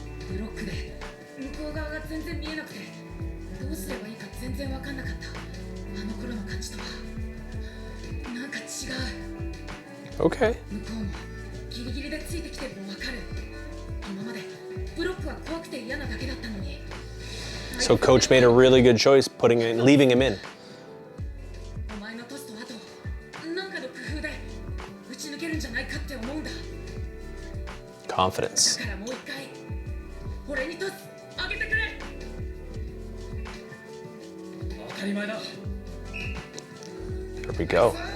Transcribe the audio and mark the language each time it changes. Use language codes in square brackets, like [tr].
[ja] ブロックで向こう側が全然見えなくて、どうすればいいか全然分かんなかった。あの頃の感じとはなんか違う。 [en] Okay. [ja] 向こうもギリギリでついてきてるの分かる。今までブロックは怖くて嫌なだけだったのに。 [en] So coach made a really good choice leaving him in. [ja] お前のトスと後、なんかの工夫で打ち抜けるんじゃないかって思うんだ。 [en] Confidence. [ja] だからもう一回、俺にトス上げてくれ。当たり前だ。 [en] Here we go.